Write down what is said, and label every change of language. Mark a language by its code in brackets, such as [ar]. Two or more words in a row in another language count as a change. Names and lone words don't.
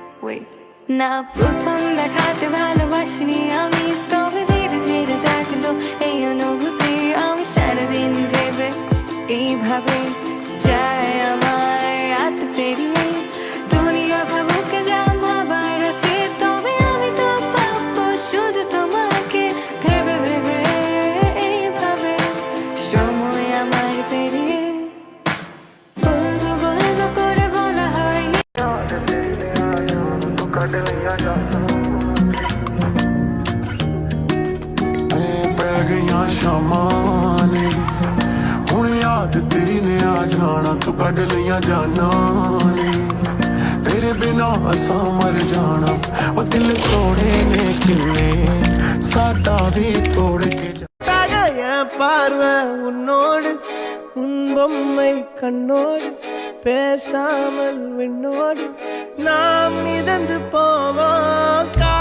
[bn] away না প্রথম দেখাতে ভালোবাসিনি আমি তবে ধীরে ধীরে জাগলো এই অনুভূতি আমি সারাদিন ভেবে এইভাবে চাই আমার রাত পেরিয়ে দুনিয়া ভাবুক যা ভাবার আছে তবে আমি তো পাবো শুধু তোমাকে ভেবে ভেবে এইভাবে সময় আমার পেরিয়ে বলবো বলবো করে বলা হয়নি [pa] ਪੈ ਗਈਆਂ ਸ਼ਾਮਾਂ ਨੇ ਹੁਣ ਯਾਦ ਤੇਰੀ ਨੇ ਆ ਜਾਣਾ ਤੂੰ ਕੱਢ ਲਈਆਂ ਜਾਨਾਂ ਨੇ ਤੇਰੇ ਬਿਨਾ ਅਸਾਂ ਮਰ ਜਾਣਾ ਓ ਦਿਲ ਤੋੜੇ ਨੇ ਕਿੰਨੇ ਸਾਡਾ ਵੀ ਤੋੜ ਕੇ [ta] பார்வை உன்னோடு உன் பொம்மை கண்ணோடு பேசாமல் விண்ணோடு நாம் மிதந்து போவோம்